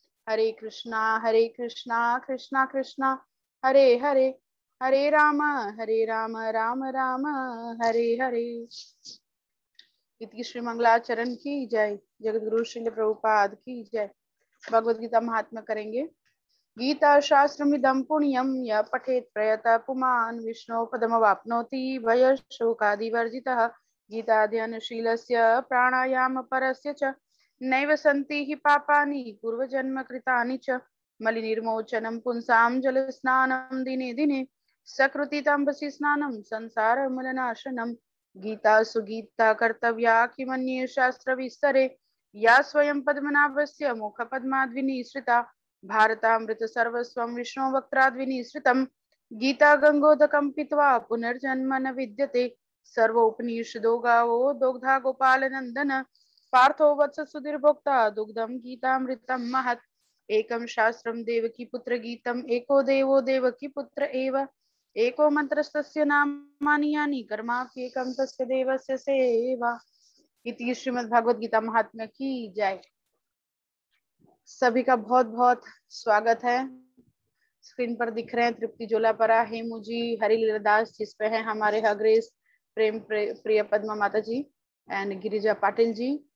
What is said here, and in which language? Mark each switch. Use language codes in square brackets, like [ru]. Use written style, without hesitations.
[sa] हरे कृष्णा कृष्णा कृष्णा हरे हरे हरे राम राम राम हरे हरे। [hi] इति श्री मंगलाचरण की जय। जगत गुरु श्रील प्रभुपाद की जय। भगवद गीता महात्म्य करेंगे। [sa] गीता शास्त्रमिदं पुण्यं यः पठेत् प्रयतः पुमान् विष्णो पदमवाप्नोति भयशोकादिवर्जितः। गीताध्ययनशीलस्य प्राणायामपरस्य च नैव सन्ति हि पापानि पूर्वजन्मकृतानि च। मलिनिर्मोचनं पुंसां जलस्नानं दिने दिने सकृतितम्बसि स्नानं संसारमूलनाशनम्। गीता सुगीता कर्तव्या किमन्ये शास्त्रविस्तरे या स्वयं पद्मनाभस्य मुखपद्माद्विनिसृता। भारतामृत सर्वस्वं विष्णु वक्त्राद्विनिसृतं। गीता गंगोदकं पीत्वा पुनर्जन्म न विद्यते। सर्वोपनिषदो गावो दोग्धा गोपालनंदन पार्थो वत्स सुधीर्भोक्ता दुग्धं गीतामृतं महत्। एकं शास्त्रं देवकी पुत्र गीतम् एको देवो देवकी पुत्र एव एको मंत्रस्तस्य नामानि यानि कर्माप्येकं तस्य देवस्य सेवा। [hi] इति श्रीमद् भगवद गीता महात्म्य की जय। सभी का बहुत बहुत स्वागत है। स्क्रीन पर दिख रहे हैं तृप्ति जोलापरा, हेमू जी, हरिलीला दास, जिस पे है हमारे हग्रेस प्रेम प्रिय पद्मा माता जी एंड गिरिजा पाटिल जी।